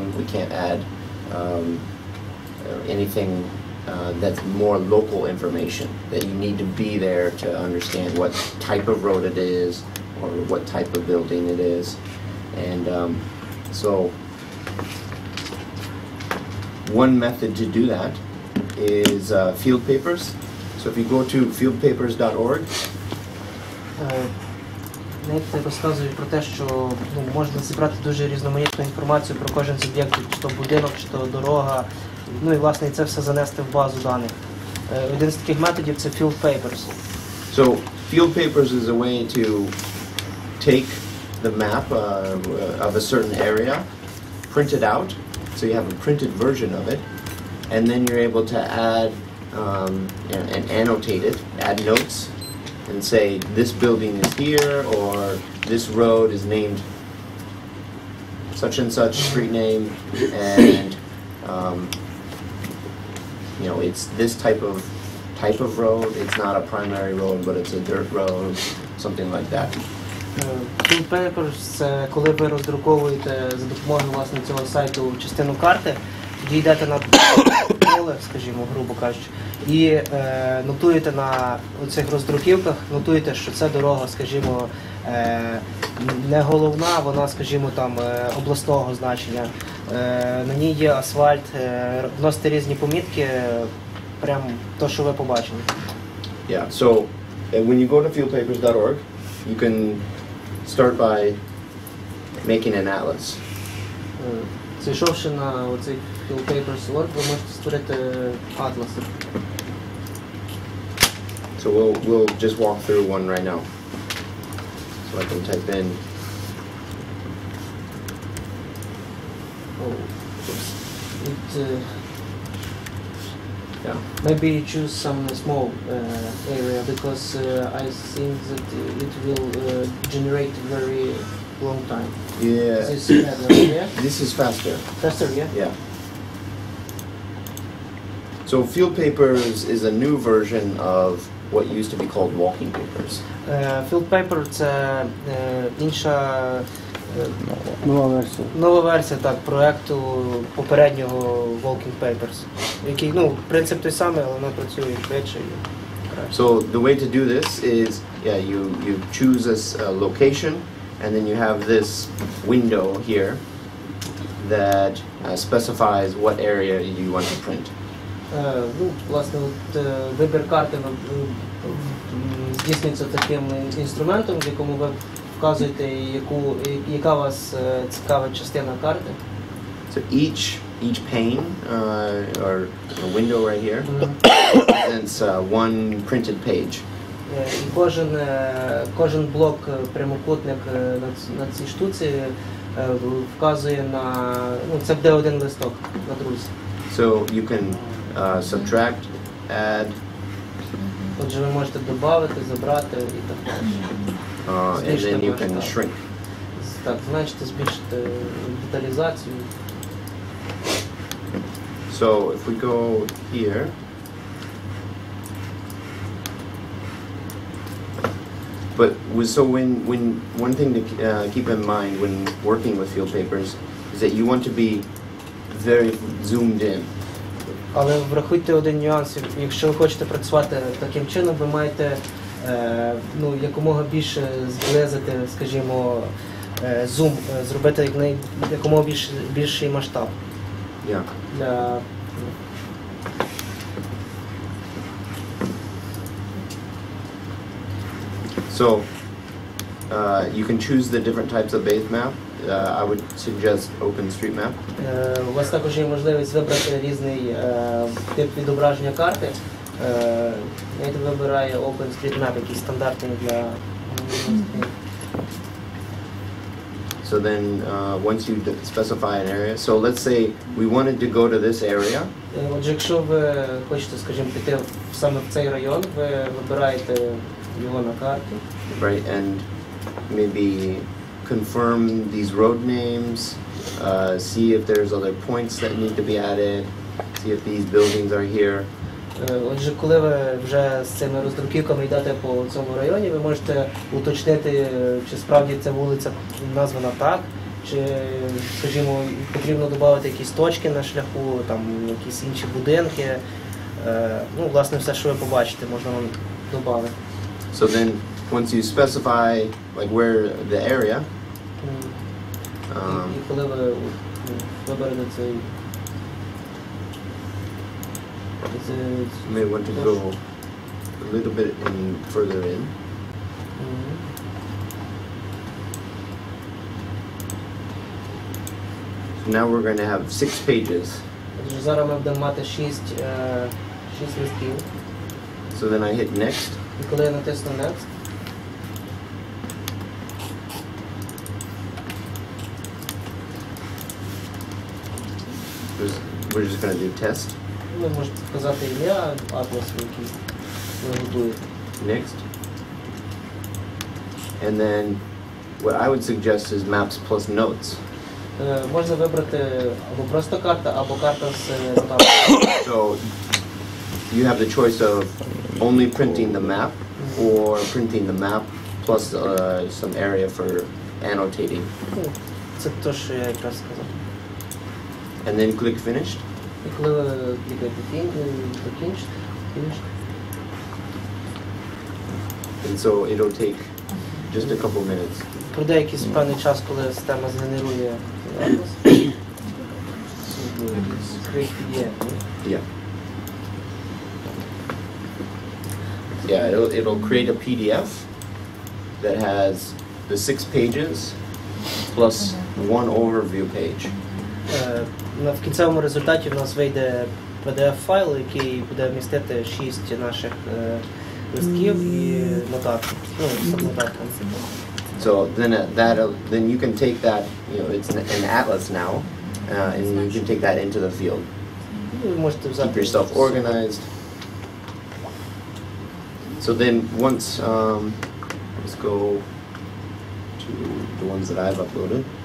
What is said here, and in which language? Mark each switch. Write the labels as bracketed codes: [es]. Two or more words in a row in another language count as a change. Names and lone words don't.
[en] We can't add anything that's more local information that you need to be there to understand what type of road it is or what type of building it is. And so one method to do that is field papers. So if you go to fieldpapers.org, [uk] Навіть розказують про те, що можна зібрати дуже різноманітну інформацію про кожен з об'єктів, чи то будинок, чи то дорога, і власне це все занести в базу даних. Один з таких методів це field papers. [en] so field papers is a way to take the map of a certain area, print it out, so you have a printed version of it, and then you're able to add and annotate it, add notes, and say this building is here, or this road is named such and such street name, and it's this type of road. It's not a primary road, but it's a dirt road, something like that. Field papers – [uk] це коли ви роздруковуєте за допомогою власне цього сайту частину карти, тоді йдете на поле, скажімо, грубо кажучи, і нотуєте на цих роздруківках, нотуєте, що це дорога, скажімо, не головна, вона, скажімо, там обласного значення. На ній є асфальт, вносите різні помітки, прям то, що ви побачили. [en] Yeah. So when you go to fieldpapers.org, you can start by making an atlas. [uk] Зайшовши на оцей fieldpapers.org, ви можете створити атласи. [en] So we'll just walk through one right now. So I can type in. Yeah. Maybe choose some small area because I think that it will generate very long time. Yeah. This is faster. Faster, yeah? Yeah. So field papers is a new version of what used to be called walking papers. Field paper – [uk] це інша нова версія проекту попереднього Walking Papers, який, принцип той самий, але воно працює швидше і краще. [en] So the way to do this is, you choose a location, and then you have this window here that specifies what area you want to print. [uk] Власне, вибір карти здійснюється таким інструментом, в якому ви вказуєте, яка у вас цікава частина карти. [en] So each pane or window right here represents one printed page. [uk] І кожен блок прямокутник на цій штуці вказує на, ну, це буде один листок на друзі. [en] So you can subtract, add, [uk] Отже, ви можете додати, забрати і так далі. [en] and then you can shrink. [uk] Так, зменшити, збільшити деталізацію. [en] So if we go here, so when one thing to keep in mind when working with field papers is that you want to be very zoomed in. [uk] Але врахуйте один нюанс. Якщо ви хочете працювати таким чином, ви маєте ну, якомога більше зблизити, скажімо, зум, зробити якомога більший масштаб. [en] Yeah. [uk] Для [en] So you can choose the different types of base map. I would suggest OpenStreetMap. [uk] У вас також є можливість вибрати різний тип відображення карти. Я вибираю OpenStreetMap, який стандартний для. [en] So then once you specify an area, so let's say we wanted to go to this area. [uk] Отже, якщо ви хочете, скажімо, піти саме в цей район, ви вибираєте його на карті. [en] Right, and maybe confirm these road names, see if there's other points that need to be added, see if these buildings are here. [uk] Отже, коли ви вже з цими роздруківками йдете по цьому районі, ви можете уточнити, чи справді ця вулиця названа так, чи, скажімо, потрібно додати якісь точки на шляху, там якісь інші будинки. Ну, власне, все, що ви побачите, можна вам додати. [en] So then once you specify like where the area, [uk] І коли ви виберете цей [en] you may want to go a little bit further in. So now we're going to have 6 pages. [uk] Отже, зараз ми будемо мати 6 листків. [en] So then I hit next. [uk] І коли я натисну Next, [en] We're just going to do test. [uk] ви можете вказати ім'я атласу, який ви готуєте. [en] Next. And then what I would suggest is maps plus notes. [uk] Можна вибрати або просто карта, або карта з нотатками. [en] So you have the choice of only printing the map or printing the map plus some area for annotating. [uk] Це те, що я якраз сказав. [en] And then click finished. [uk] І коли ви клікаєте закінчити, [en] And so it'll take just a couple minutes. [uk] пройде якийсь певний час, коли система згенерує атлас. [en] Create PDF. Yeah. Yeah, it'll create a PDF that has the 6 pages plus one overview page. [uk] В кінцевому результаті в нас вийде PDF-файл, який буде містити 6 наших листків і нотатки. Ну, з нотатками. [en] So then you can take that, you know, it's an atlas now, and you can take that into the field. [uk] Ви можете [en] Keep [uk] взяти. [en] yourself organized. So then once, let's go to the ones that I've uploaded.